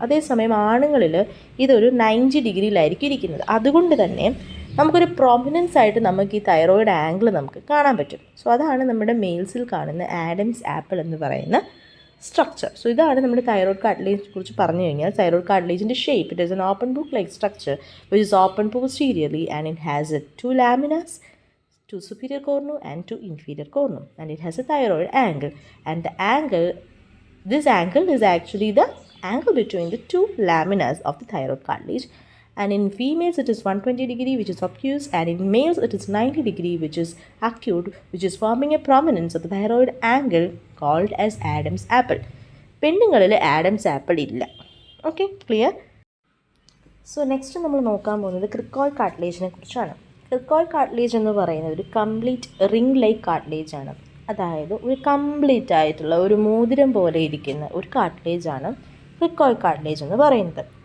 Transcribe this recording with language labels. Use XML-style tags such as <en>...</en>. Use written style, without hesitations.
<ml>അതേസമയം ആണുങ്ങളിൽ ഇതൊരു 90 ഡിഗ്രിയിലായിരിക്കും ഇരിക്കുന്നത്. അതുകൊണ്ട് തന്നെ നമുക്കൊരു പ്രോമിനൻസ് ആയിട്ട് നമുക്ക് ഈ തൈറോയ്ഡ് ആംഗിൾ നമുക്ക് കാണാൻ പറ്റും. സോ അതാണ് നമ്മുടെ മെയിൽസിൽ കാണുന്ന ആഡംസ് ആപ്പിൾ എന്ന് പറയുന്ന സ്ട്രക്ചർ. സോ ഇതാണ് നമ്മുടെ തൈറോയ്ഡ് കാർട്ടിലേജിനെ കുറിച്ച് പറഞ്ഞു കഴിഞ്ഞാൽ. Thyroid കാർട്ടിലേജിൻ്റെ shape,</ml> <en>It is an open book like structure which is open posteriorly and it has 2 laminas, 2 superior cornu and 2 inferior cornu, and it has a thyroid angle, and the angle, this angle is actually the angle between the 2 laminas of the thyroid cartilage. And in females it is 120 degree which is obtuse, and in males it is 90 degree which is acute, which is forming a prominence of the thyroid angle called as Adam's apple.</en> <ml>പെണ്ണുങ്ങളിൽ Adams apple ഇല്ല. Okay, clear? So next നമ്മൾ നോക്കാൻ പോകുന്നത് ക്രിക്കോയ്ഡ് കാർട്ടിലേജിനെ കുറിച്ചാണ്. ക്രിക്കോയ്ഡ് cartilage എന്ന് പറയുന്നത് ഒരു complete ring like cartilage ആണ്. അതായത് ഒരു കംപ്ലീറ്റ് ആയിട്ടുള്ള ഒരു മോതിരം പോലെ ഇരിക്കുന്ന ഒരു കാർട്ടിലേജാണ് ക്രിക്കോയ്ഡ് കാർട്ടിലേജ് എന്ന് പറയുന്നത്.</ml>